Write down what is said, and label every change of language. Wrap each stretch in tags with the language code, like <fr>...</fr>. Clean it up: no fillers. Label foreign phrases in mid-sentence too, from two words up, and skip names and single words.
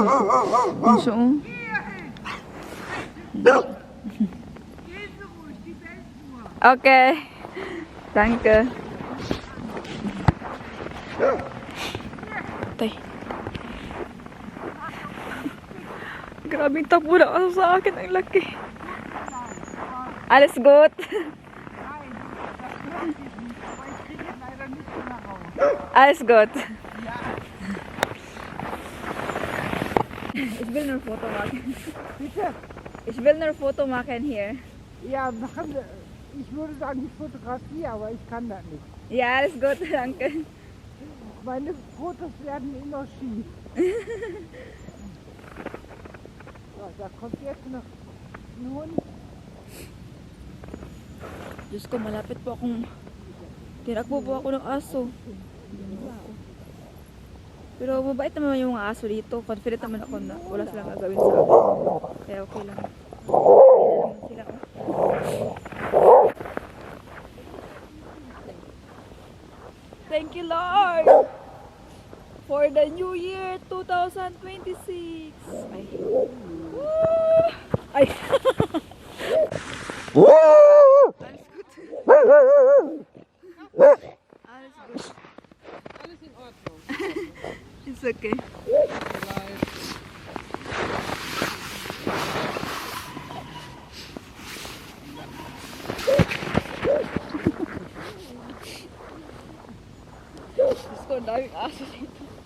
<tl>Ang siya, oh. Okay.</tl> <de>Danke. Tay.</de> <tl>Grabing tapo na aso sa akin. Ang laki.</tl> <de>Alles gut. Alles gut. Ich will nur Foto machen. Bitte? Ich will nur Foto machen hier. Ja, ich würde sagen, ich fotografiere, aber ich kann das nicht. Ja, alles gut, danke. Meine Fotos werden immer schief. So, da kommt jetzt noch ein Hund.</de> <tl>Diyos ko, malapit po akong tinakbo po ako ng aso. Pero mabait naman yung mga aso dito. Confident naman ako na wala silang gagawin sa akin. Kaya okay lang. Sila, oh.</tl> <en>Thank you, Lord, for the new year 2026. Ay. Woo! Ay.</en> <de>Alles gut. Alles gut. Alles in Ordnung.</de> <en>It's okay.</en> <tl>Diyos ko, daming aso dito.</tl>